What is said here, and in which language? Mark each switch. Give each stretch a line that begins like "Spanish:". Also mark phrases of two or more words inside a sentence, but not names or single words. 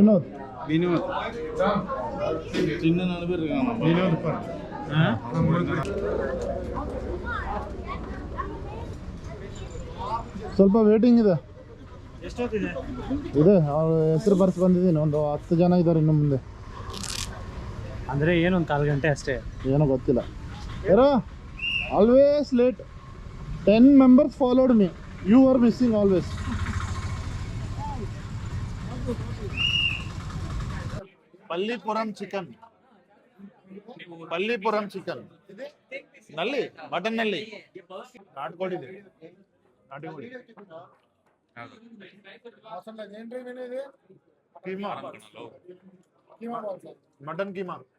Tamil: வினோத். சின்ன நண்பர் இருக்காங்க. வினோத் பா.
Kannada: ಸ್ವಲ್ಪ ವೇಟಿಂಗ್ ಇದೆ. ಎಷ್ಟೊತ್ತಿದೆ? ಇದೆ, ಅವ್ರ ಹೆಸರು ಬರ್ಸಿ ಬಂದಿದ್ದೀನಿ. ಒಂದು 10 ಜನ ಇದ್ದಾರೆ ಇನ್ನು ಮುಂದೆ. ಅಂದರೆ ಏನೊಂದು 1/4 ಗಂಟೆ ಅಷ್ಟೇ, ಏನೋ ಗೊತ್ತಿಲ್ಲ. ಯಾರೋ
English: always late. 10 members followed me. You are missing always.
Kannada: ಪಲ್ಲಿಪುರಂ ಚಿಕನ್, ಪಲ್ಲಿಪುರಂ ಚಿಕನ್ ನಲ್ಲಿ, ಮಟನ್ ನಲ್ಲಿ ನಾಟ್ಕೊಂಡಿದೆ. ನಾಟಿಕೊಳ್ಳಿ. ಕೀಮಾ, ಮಟನ್ ಕೀಮಾ.